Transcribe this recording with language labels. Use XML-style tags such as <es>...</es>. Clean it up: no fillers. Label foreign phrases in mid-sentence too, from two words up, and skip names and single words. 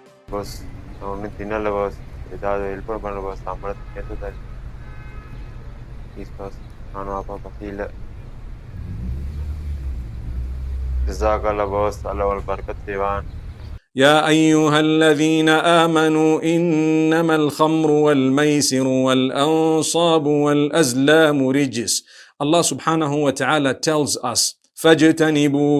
<ta>பாஸ் நான் ஒன்றும் தின்னல பாஸ். ஏதாவது ஹெல்ப் பண்ணல பாஸ். சம்பளத்துக்கு கேட்டு தான். ப்ளீஸ் பாஸ், நானும் அப்பா பசி இல்லை. ஜஸாக்கல்லா பாஸ், அல்லாஹ் ஒரு பரக்கத் செய்வான்.</ta> <ar>يا أيها الذين آمنوا إنما الخمر والميسر والأنصاب والأزلام رجس.</ar> <en>Allah</en> <ar>سبحانه وتعالى</ar> <en>tells us, فَاجْتَنِبُوهُ.</en>